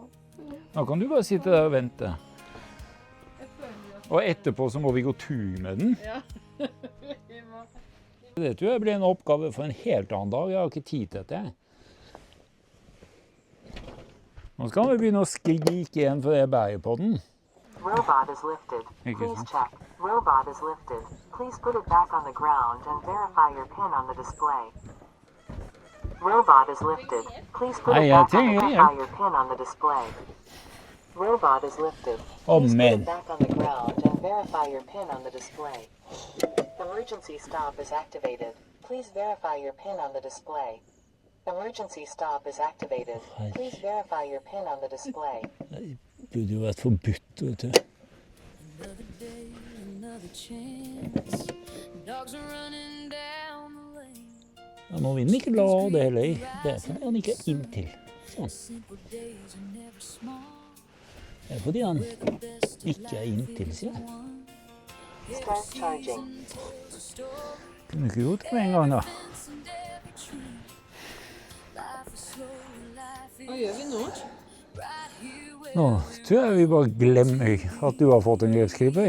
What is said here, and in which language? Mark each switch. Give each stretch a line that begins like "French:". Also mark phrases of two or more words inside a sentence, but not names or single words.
Norwegian: Da kan du bare sitte der og vente. Og etterpå så må vi gå tur med den. Ja. Det tror jeg blir en oppgave for en helt annen dag. Jeg har ikke tid til dette. Nå skal vi begynne å skrike igjen for det bæret på den.
English: Robot is lifted. Thank you, Please sir. check. Robot is lifted. Please put it back on the ground and verify your pin on the display. Robot is lifted. Please put it back and verify your pin on the display. Robot is lifted. Oh, Please put man. it back on the ground and verify your pin on the display. Emergency stop is activated. Please verify your pin on the display. Emergency stop is activated. Please verify your pin on the display.
Norwegian: burde jo vært forbudt, vet du.
English: Another day, another chance. Dogs are running down the lane.
Norwegian: Ja, nå vil den ikke la det heller. Det er fordi han ikke er inntil. Sånn.
English: Simple days are never small.
Norwegian: Det er fordi han
English: The best of
Norwegian: ikke er inntil, sier jeg.
English: Start charging.
Norwegian: Kunne ikke gjort det med en gang, da. Hva gjør vi nå? Nå tror jeg vi bare glemmer at du har fått en gressklipper.